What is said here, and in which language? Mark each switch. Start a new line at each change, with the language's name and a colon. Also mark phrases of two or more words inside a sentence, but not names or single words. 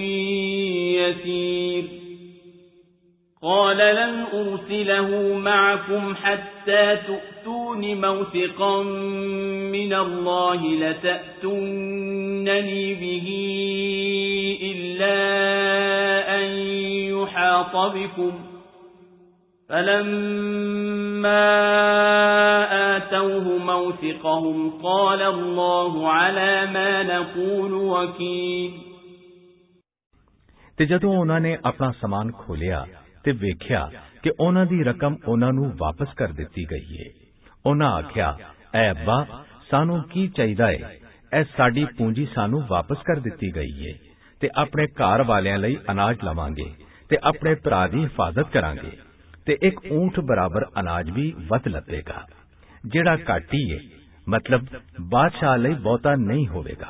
Arabic: يسير قال لن أرسله معكم حتى تؤتون موثقا من الله لتأتونني به إلا أن يحاط بكم فلما آتوه موثقهم قال الله على ما نقول وكيل।
Punjabi: ਤੇ ਜਦੋਂ ਉਹਨਾਂ ਨੇ ਆਪਣਾ ਸਮਾਨ ਖੋਲਿਆ ਤੇ ਵੇਖਿਆ ਕਿ ਉਹਨਾਂ ਦੀ ਰਕਮ ਉਹਨਾਂ ਨੂੰ ਵਾਪਸ ਕਰ ਦਿੱਤੀ ਗਈ ਹੈ, ਉਹਨਾਂ ਆਖਿਆ, ਐ ਅੱਬਾ, ਸਾਨੂੰ ਕੀ ਚਾਹੀਦਾ ਹੈ, ਇਹ ਸਾਡੀ ਪੂੰਜੀ ਸਾਨੂੰ ਵਾਪਸ ਕਰ ਦਿੱਤੀ ਗਈ ਹੈ ਤੇ ਆਪਣੇ ਘਰ ਵਾਲਿਆਂ ਲਈ ਅਨਾਜ ਲਵਾਂਗੇ ਤੇ ਆਪਣੇ ਭਰਾ ਦੀ ਹਿਫਾਜ਼ਤ ਕਰਾਂਗੇ ਤੇ ਇੱਕ ਊਂਠ ਬਰਾਬਰ ਅਨਾਜ ਵੀ ਵੱਧ ਲੱਭੇਗਾ ਜਿਹੜਾ ਘੱਟ ਹੀ ਹੈ, ਮਤਲਬ ਬਾਦਸ਼ਾਹ ਲਈ ਬਹੁਤਾ ਨਹੀਂ ਹੋਵੇਗਾ।